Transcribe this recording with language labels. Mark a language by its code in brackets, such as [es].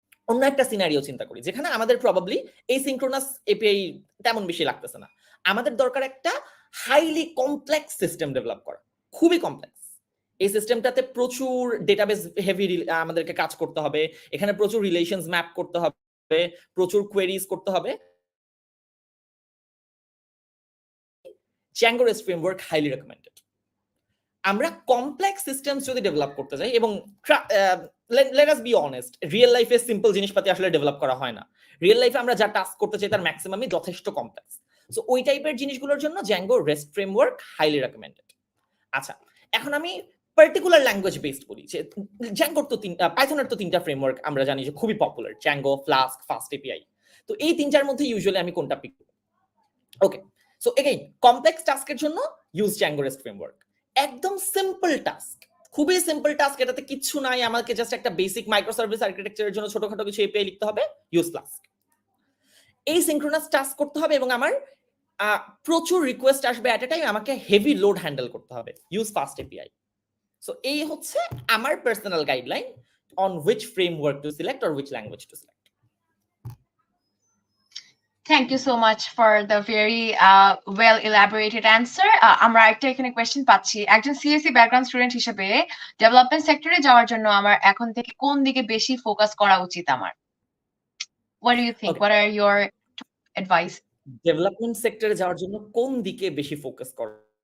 [bn] অন্য একটা সিনারিও চিন্তা করি যেখানে আমাদের প্রবাবলি এসিনক্রোনাস এপিআই তেমন বেশি লাগতেছে না, আমাদের দরকার একটা হাইলি কমপ্লেক্স সিস্টেম ডেভেলপ করা, খুবই কমপ্লেক্স। এই সিস্টেমটাতে প্রচুর ডেটাবেস হেভি আমাদেরকে কাজ করতে হবে, এখানে প্রচুর রিলেশনস ম্যাপ করতে হবে, প্রচুর কোয়েরিজ করতে হবে। [en] Django REST framework highly recommended. [bn] আমরা কমপ্লেক্স সিস্টেমস যদি ডেভেলপ করতে যাই, এবং [en] let us be honest, [bn] real লাইফে সিম্পল জিনিসপাতি আসলে ডেভেলপ করা হয় না। রিয়েল লাইফে আমরা যা টাস্ক করতে চাই তার ম্যাক্সিমামই যথেষ্ট কমপ্লেক্স। সো ওই টাইপের জিনিসগুলোর জন্য Django REST framework highly recommended. আচ্ছা, এখন আমি পার্টিকুলার ল্যাঙ্গুয়েজ বেসড বলি যে Django তো পাইথনের তো 3টা ফ্রেমওয়ার্ক আমরা জানি যে খুবই popular, Django, flask, fast API. তো এই 3টার মধ্যে ইউজুয়ালি আমি কোনটা পিক করব? ওকে, সো এগেইন কমপ্লেক্স টাস্কের জন্য ইউজ Django REST framework। একদম সিম্পল টাস্ক, খুবই সিম্পল টাস্ক, এটাতে কিছু নাই, আমাকে জাস্ট একটা বেসিক মাইক্রো সার্ভিস আর্কিটেকচারের জন্য ছোটখাটো কিছু এপিআই লিখতে হবে, ইউজ ফ্লাস্ক। এই সিনক্রোনাস টাস্ক করতে হবে এবং আমার প্রচুর রিকোয়েস্ট আসবে অ্যাট এ টাইম, আমাকে হেভি লোড হ্যান্ডেল করতে হবে, ইউজ ফাস্ট এপিআই। [en] so [bn] এই হচ্ছে আমার [en] Personal guideline on which framework to select or which language to select. Thank you so much for the very well elaborated answer. [bn] আমরা একটা এখানে question পাচ্ছি, একজন সিএসসি ব্যাকগ্রাউন্ড স্টুডেন্ট হিসেবে ডেভেলপমেন্ট সেক্টরে যাওয়ার জন্য আমার এখন থেকে কোন দিকে বেশি ফোকাস করা উচিত আমার? [en] What do you think? Okay. What are your advice? [bn] Development সেক্টরে যাওয়ার জন্য কোন দিকে বেশি ফোকাস করা?